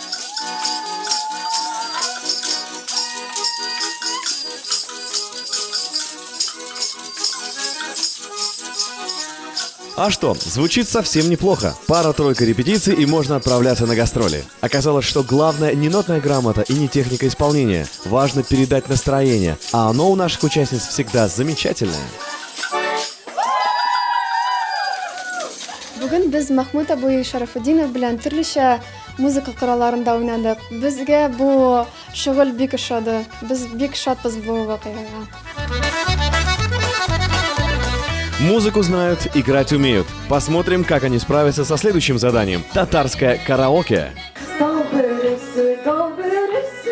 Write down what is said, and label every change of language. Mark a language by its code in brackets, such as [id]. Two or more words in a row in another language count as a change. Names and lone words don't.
[ru] А что, звучит совсем неплохо. Пара-тройка репетиций и можно отправляться на гастроли. Оказалось, что главное не нотная грамота и не техника исполнения. Важно передать настроение, а оно у наших участниц всегда замечательное. [tt] Бүген без Махмуд абый Шарафутдинов белән төрлечә музыка коралларында уйнадык. Безгә бу шөгыль бик ошады. Без бик шатбыз бу вакыйгага. [ru] Музыку знают, играть умеют. Посмотрим, как они справятся со следующим заданием. Татарское караоке. Добрый